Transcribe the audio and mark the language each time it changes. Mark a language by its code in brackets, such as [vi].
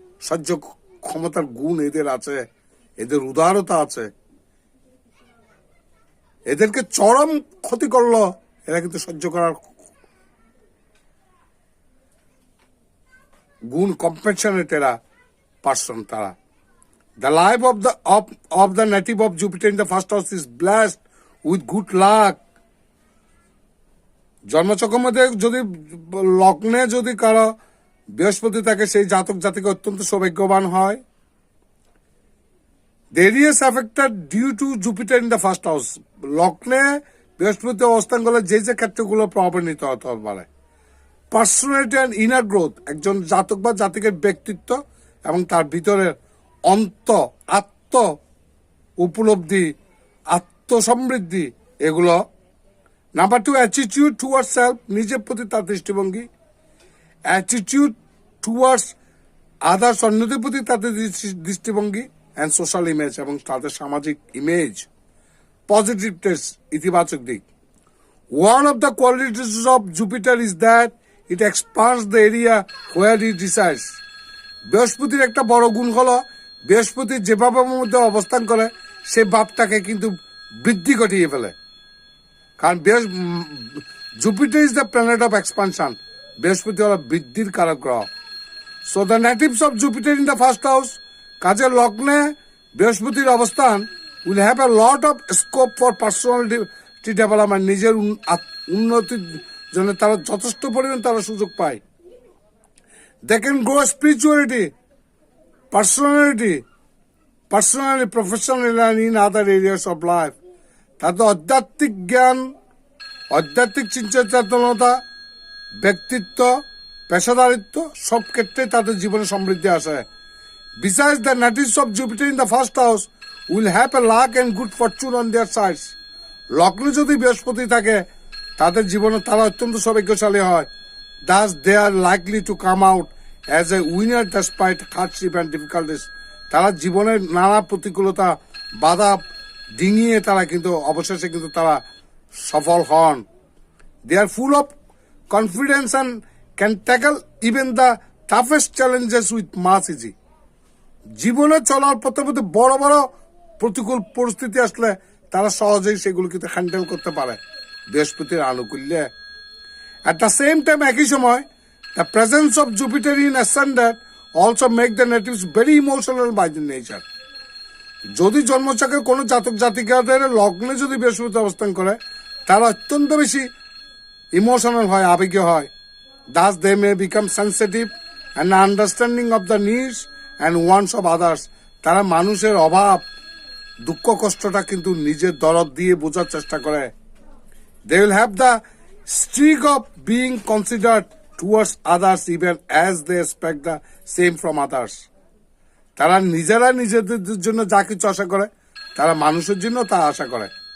[bn] সহ্য ক্ষমতার গুণ এদের আছে, এদের উদারতা আছে। এদেরকে চরম ক্ষতি করলো, এরা কিন্তু সহ্য করার গুণ কম্পেনশনেট এরা পার্সন তারা। [en] The life of the native of Jupiter in the first house is blessed with good luck. [bn] জন্মচক্রের মধ্যে যদি লগ্নে যদি কারো বৃহস্পতি থাকে, সেই জাতক জাতিকে অত্যন্ত সৌভাগ্যবান হয়। [en] The areas affected due to Jupiter in the first house, [bn] লগ্নে বৃহস্পতি অবস্থান করলে যে যে ক্ষেত্রগুলো প্রভাবিত হতে পারে। [en] personality and inner growth, [bn] একজন জাতক বা জাতিকের ব্যক্তিত্ব এবং তার ভিতরের আত্ম উপলব্ধি, আত্মসমৃদ্ধি, এগুলো। [en] number 2, attitude towards self, [bn] নিজের প্রতি তার দৃষ্টিভঙ্গি। [en] attitude towards others, [bn] অন্যদের প্রতি তাদের দৃষ্টিভঙ্গি। [en] and social image, [bn] এবং তাদের সামাজিক ইমেজ। পজিটিভনেস, ইতিবাচক দিক। [en] One of the qualities of Jupiter is that it expands the area where it resides. [bn] বৃহস্পতির একটা বড় গুণ হলো, বৃহস্পতি যে ভাবের মধ্যে অবস্থান করে সে ভাবটাকে কিন্তু বৃদ্ধি ঘটিয়ে ফেলে। [en] কারণ Jupiter is the planet of expansion, [bn] বৃহস্পতি হলো বৃদ্ধির কারক গ্রহ। [en] so the natives of Jupiter in the first house, [bn] কাজে লগ্নে বৃহস্পতির অবস্থান [en] will have a lot of scope for personality development, [bn] নিজের উন্নতির জন্য তারা যথেষ্ট পরিমাণ তারা সুযোগ পায়। [en] They can grow spirituality, personally, professionally, and in other areas of life. [bn] তাদের আধ্যাত্মিক জ্ঞান, আধ্যাত্মিক চিন্তা চেতনতা, ব্যক্তিত্ব, পেশাদারিত্ব সব ক্ষেত্রে তাদের জীবনে সমৃদ্ধি আসে। [en] Besides, the natives of Jupiter in the first house will have a luck and good fortune on their sides. [bn] লগ্নে যদি বৃহস্পতি থাকে, তাদের জীবনে তারা অত্যন্ত সৌভাগ্যশালী হয়। [en] Thus, they are likely to come out as a winner despite hardship and difficulties. [bn] তারা জীবনের নানা প্রতিকূলতা, বাধা ডিঙিয়ে তারা কিন্তু অবশেষে কিন্তু তারা সফল হন। [en] They are full of confidence and can tackle even the toughest challenges with much easy. [bn] জীবনে চলার পথে পথে বড় বড় প্রতিকূল পরিস্থিতি আসলে তারা সহজেই সেগুলো কিন্তু হ্যান্ডেল করতে পারে বৃহস্পতির আনুকূল্যে। [en] At the same time, [bn] একই সময়, [en] the presence of Jupiter in ascendant also make the natives very emotional by the nature. [bn] যদি জন্মচক্রে কোনো জাতক জাতিকাদের লগ্নে যদি বৃহস্পতি অবস্থান করে, তারা অত্যন্ত বেশি ইমোশনাল হয়, আবেগীয় হয়। [en] Thus, they may become sensitive and understanding of the needs and wants of others. [bn] তারা মানুষের অভাব, দুঃখ কষ্টটা কিন্তু নিজের দরদ দিয়ে বোঝার চেষ্টা করে। [en] They will have the streak of being considered towards others even as they expect the same from others. [bn] তারা নিজেরা নিজেদের জন্য যা কিছু আশা করে, তারা মানুষের জন্য তা আশা করে।